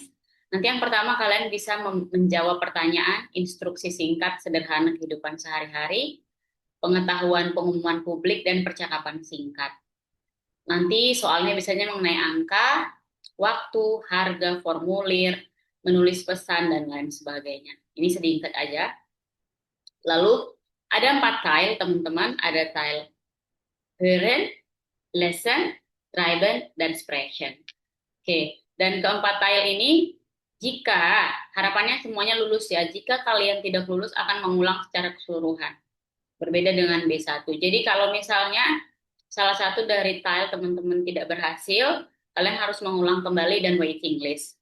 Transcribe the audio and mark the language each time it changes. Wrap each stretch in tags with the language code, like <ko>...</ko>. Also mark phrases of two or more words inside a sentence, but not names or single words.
<id>Nanti yang pertama kalian bisa menjawab pertanyaan, instruksi singkat sederhana kehidupan sehari-hari, pengetahuan pengumuman publik, dan percakapan singkat. Nanti soalnya biasanya mengenai angka, waktu, harga, formulir, menulis pesan, dan lain sebagainya. Ini sedikit aja. Lalu ada 4 tile, teman-teman.</id> <de>Ada tile hören, lesen, schreiben,</de> <id>dan sprechen. Oke, dan keempat tile ini, jika harapannya semuanya lulus ya, jika kalian tidak lulus akan mengulang secara keseluruhan. Berbeda dengan B1. Jadi kalau misalnya salah satu dari tile teman-teman tidak berhasil, kalian harus mengulang kembali dan</id> <en>waiting list.</en>